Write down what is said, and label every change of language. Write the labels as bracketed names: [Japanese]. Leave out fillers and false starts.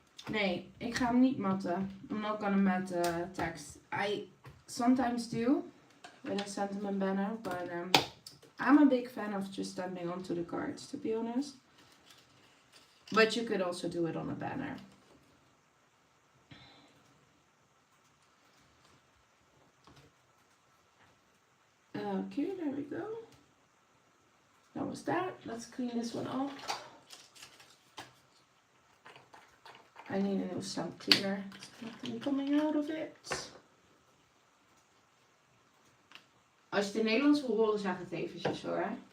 [Dutch] Nee, ik ga hem niet matten. [English] I'm not gonna mat text. I sometimes do with a sentiment banner, but I'm a big fan of just stamping onto the cards, to be honest. But you could also do it on a banner. Okay, there we go. That was that. Let's clean this one up. I need a new stamp cleaner. There's nothing coming out of it. [Dutch] Als je het in Nederlands wil horen, zeg het eventjes hoor.